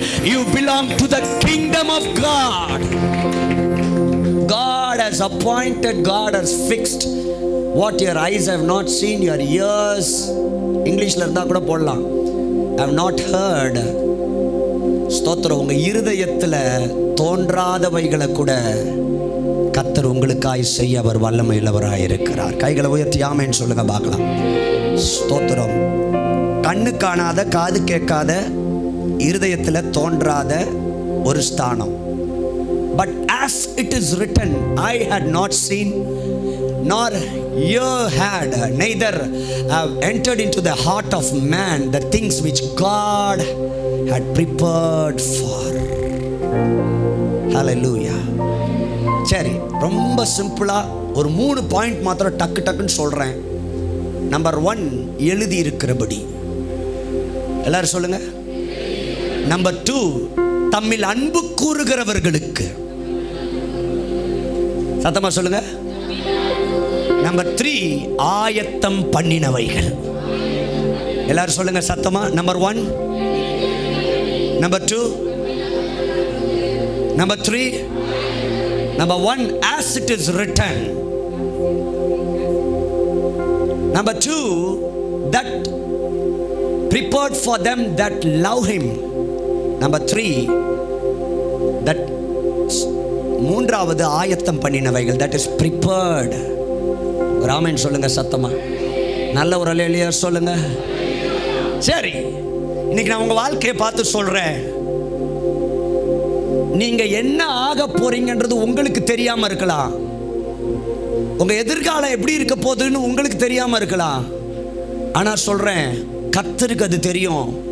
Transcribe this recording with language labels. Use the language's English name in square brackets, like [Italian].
[English] You belong to the kingdom of God. God has appointed, God has fixed what your eyes have not seen, your ears, [Tamil] இங்கிலீஷ்ல இருந்தா கூட போடலாம், [English] have not heard. [Tamil] ஸ்தோத்திரம். உங்க இருதயத்துல தோன்றாதவைகளை கூட கர்த்தர் உங்களுக்காய் செய்ய அவர் வல்லமையுள்ளவராய் இருக்கிறார். கைகளை உயர்த்தி ஆமென் சொல்லுங்க பார்க்கலாம். ஸ்தோத்திரம். கண்ணு காணாத, காது கேட்காத, இருதயத்துல தோன்றாத ஒரு ஸ்தானம். [English] But as it is written, I had not seen nor ear had, neither have entered into the heart of man the things which God had prepared for. Hallelujah. [Tamil] சரி, ரொம்ப சிம்பிளா ஒரு 3 பாயிண்ட் மாத்திரம் டக்கு டக்குன்னு சொல்றேன். நம்பர் 1, எழுதி இருக்கிறபடி. எல்லாரும் சொல்லுங்க. நம்பர் 2, தம்மில் அன்பு கூறுகிறவர்களுக்கு. சத்தமா சொல்லுங்க. நம்பர் 3, ஆயத்தம் பண்ணினவைகள். எல்லாரும் சொல்லுங்க சத்தமா. Number 1, number 2, number 3. [English] Number 1, as it is written. Number 2, that prepared for them that love him. Number 3, that [Tamil] மூன்றாவது ஆயத்தம் பண்ணினவைகள், [English] that is prepared. [Tamil] ராமன் சொல்லுங்க சத்தமா. நல்ல ஒரு அல்லேலூயா சொல்லுங்க. சரி, இன்னைக்கு நான் உங்க வாழ்க்கையை பார்த்து சொல்றேன். நீங்க என்ன ஆக போறீங்கன்றது உங்களுக்கு தெரியாம இருக்கலாம். உங்க எதிர்காலம் எப்படி இருக்க போகுதுன்னு உங்களுக்கு தெரியாம இருக்கலாம். ஆனா சொல்றேன், கர்த்தருக்கு அது தெரியும்.